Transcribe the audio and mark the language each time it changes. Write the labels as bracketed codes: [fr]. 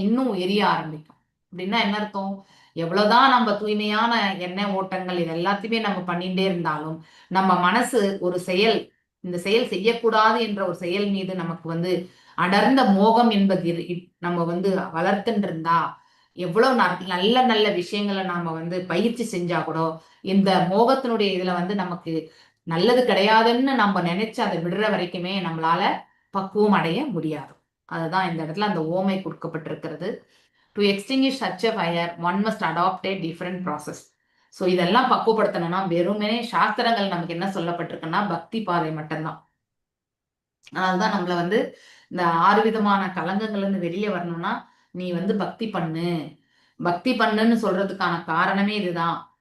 [ta] இன்னும் எரிய ஆரம்பிக்கும். அப்படின்னா என்ன அர்த்தம்? எவ்வளவுதான் நம்ம தூய்மையான எண்ணெய் ஓட்டங்கள் இது எல்லாத்தையுமே நம்ம பண்ணிட்டே இருந்தாலும் நம்ம மனசு ஒரு செயல், இந்த செயல் செய்யக்கூடாது என்ற ஒரு செயல் மீது நமக்கு வந்து அடர்ந்த மோகம் என்பது நம்ம வந்து வளர்த்துட்டு இருந்தா எவ்வளவு நல்ல நல்ல விஷயங்களை நாம வந்து பயிற்சி செஞ்சா கூட இந்த மோகத்தினுடைய இதுல வந்து நமக்கு நல்லது கிடையாதுன்னு நம்ம நினைச்சு அதை விடுற வரைக்குமே நம்மளால பக்குவம் அடைய முடியாது. அதுதான் இந்த இடத்துல அந்த ஓமை கொடுக்கப்பட்டிருக்கிறது. [en] To extinguish such a fire one must adopt a different process. [ta] So இதெல்லாம் பக்குவப்படுத்தணும்னா வெறுமனே சாஸ்திரங்கள் நமக்கு என்ன சொல்லப்பட்டிருக்குன்னா பக்தி பாதை மட்டும்தான். அதனால்தான் நம்மள வந்து இந்த 6 விதமான கலங்கங்கள்ல இருந்து வெளியே வரணும்னா நீ வந்து பக்தி பண்ணு, பக்தி பண்ணுன்னு சொல்றதுக்கான காரணமே இதுதான்.